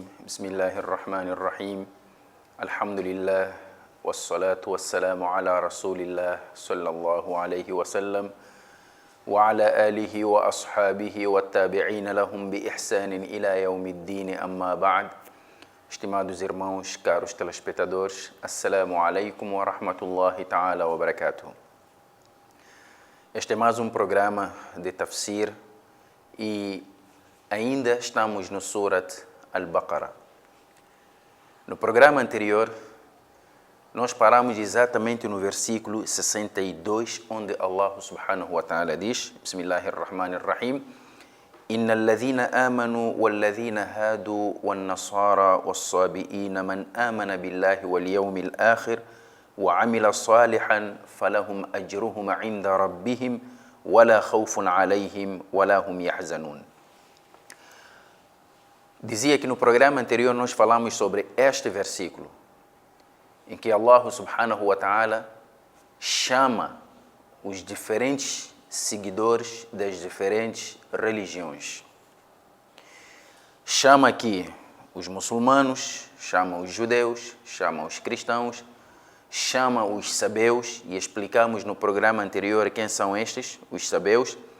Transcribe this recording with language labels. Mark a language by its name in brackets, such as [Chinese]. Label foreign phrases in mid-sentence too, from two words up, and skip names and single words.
[Arabic] بسم الله الرحمن الرحيم. الحمد لله والصلاة والسلام على رسول الله صلى الله عليه وسلم وعلى آله وأصحابه والتابعين لهم بإحسان إلى يوم الدين. أما بعد. [Portuguese] Estimados irmãos, caros telespectadores, [Arabic] السلام عليكم ورحمة الله تعالى وبركاته. [Portuguese] Este é mais um programa de tafsir e ainda estamos no Surat Al-Baqarah. No programa anterior, nós paramos exatamente no versículo 62, onde Allah [Arabic] سبحانه وتعالى [Portuguese] diz, Bismillahirrahmanirrahim, [Arabic] إن الذين آمنوا والذين هادوا والنصارى والصابئين من آمن بالله واليوم الآخر وعمل صالحا فلهم أجرهم عند ربهم ولا خوف عليهم ولا هم يحزنون. [Portuguese] Dizia que no programa anterior nós falamos sobre este versículo, em que Allah [Arabic] سبحانه وتعالى [Portuguese] chama os diferentes seguidores das diferentes religiões. Chama aqui os muçulmanos, chama os judeus, chama os cristãos, chama os sabeus, e explicamos no programa anterior quem são estes, os sabeus.